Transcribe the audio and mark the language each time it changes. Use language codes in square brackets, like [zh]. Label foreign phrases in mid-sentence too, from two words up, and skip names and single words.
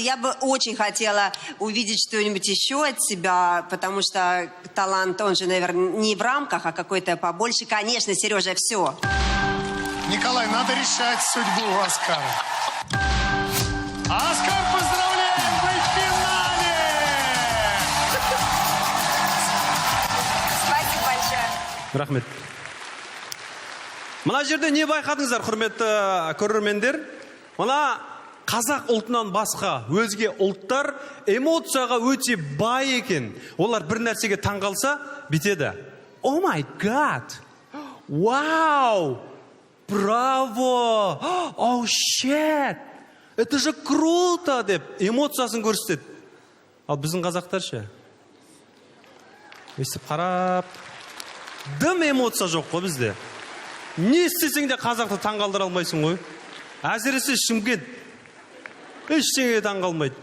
[ru] Я бы очень хотела увидеть что-нибудь еще от себя, потому что талант, он же, наверное, не в рамках, а какой-то побольше. Конечно, Сережа, все. Николай, надо решать судьбу Оскара. Оскар, поздравляем, вы в финале! Спасибо большое. [kk] Рахмет. Мына жерде не байқадыңыздар, құрметті көрермендер? Мына қазақ ұлтынан басқа өзге ұлттар эмоцияға өте бай екен. Олар бір нәрсеге таңғалса бітеді. [en] Oh my God! Вау! Браво! Oh shit! [ru] Это же круто! [kk] Деп эмоциясын көрсетеді. Ал біздің қазақтар ше? Өстіп қарап, дым эмоция жоқ қой бізде. Не істесең де қазақты таңғалдыра алмайсың ғой. Әсіресе Шымкент. Ештеңеге таңғалмайды.